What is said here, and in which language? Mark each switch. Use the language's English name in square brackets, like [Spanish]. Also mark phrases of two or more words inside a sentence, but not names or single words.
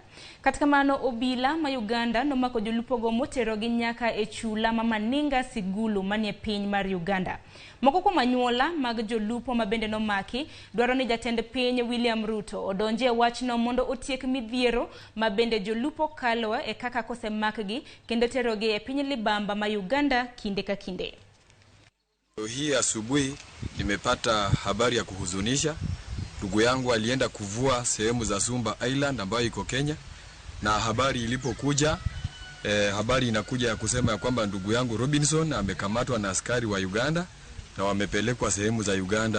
[Luo (Kenya and Tanzania)] Katika mano obila ma Uganda nomako Jolupo go motero gi nyaka e chula ma Maninga Sigulu manie piny mar Uganda. Moko kuom anyuola mag Jolupo ma bende nomaki dwaro ni jatend piny William Ruto odonje e wachno mondo otiek midhiero ma bende Jolupo kaloe e kaka kosemakgi kendo terogi e piny libamba ma Uganda kinde ka kinde. [Swahili] Hii asubuhi nimepata habari ya kuhuzunisha. Ndugu yangu alienda kuvua sehemu za Sumba Island ambayo iko Kenya, na habari ilipokuja habari inakuja ya kusema ya kwamba ndugu yangu Robinson amekamatwa na askari wa Uganda na wamepelekwa sehemu za Uganda.